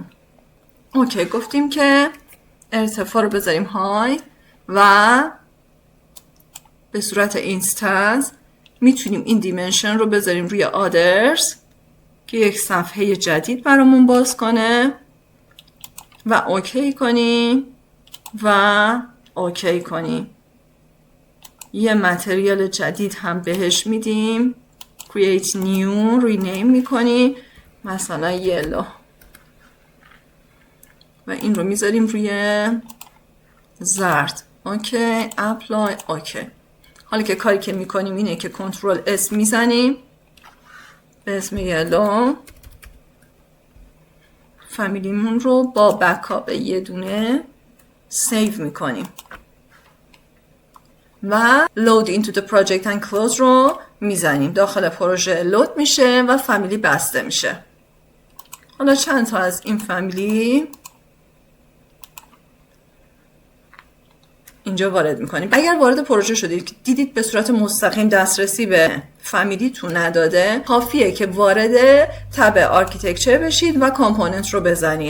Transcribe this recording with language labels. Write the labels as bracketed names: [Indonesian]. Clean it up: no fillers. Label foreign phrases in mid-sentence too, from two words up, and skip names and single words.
[Persian] اوکی، گفتیم که ارتفاع رو بذاریم های و به صورت اینستنس میتونیم این دیمنشن رو بذاریم روی آدرز که یک صفحه جدید برامون باز کنه و اوکی کنیم و اوکی کنیم. یه متریال جدید هم بهش میدیم، [English] create new، [Persian] rename میکنیم مثلا یلو و این رو میذاریم روی زرد. اوکی، اپلای. اوکی، حالا که کاری که میکنیم اینه که [English] Control S [Persian] میزنیم به اسم یلو، فامیلیمون رو با بکاپ یه دونه سیو میکنیم و [English] load into the project and close [Persian] رو میزنیم. داخل پروژه لود میشه و فامیلی بسته میشه. حالا چند تا از این فامیلی اینجا وارد میکنیم. اگر وارد پروژه شدید دیدید به صورت مستقیم دسترسی به فامیلیتون نداده، کافیه که وارد تب آرکیتکچر بشید و کامپوننت رو بزنید.